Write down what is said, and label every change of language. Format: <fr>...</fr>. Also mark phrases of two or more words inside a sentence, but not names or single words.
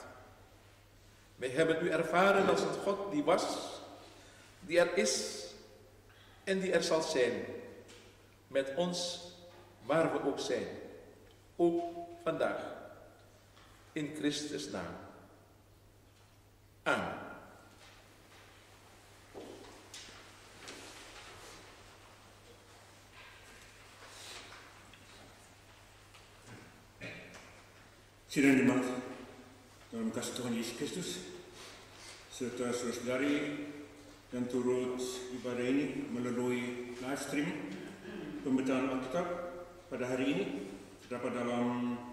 <nl>Wij hebben u ervaren als een God die was, die er is en die er zal zijn. Met ons waar we ook zijn. Ook vandaag. In Christus' naam. Amen.</nl> <id>Sidang jemaat dalam kasih Tuhan Yesus Kristus serta saudari yang turut ibadah ini melalui</id> <en>live stream</en> <id>pembacaan Alkitab pada hari ini terdapat dalam</id>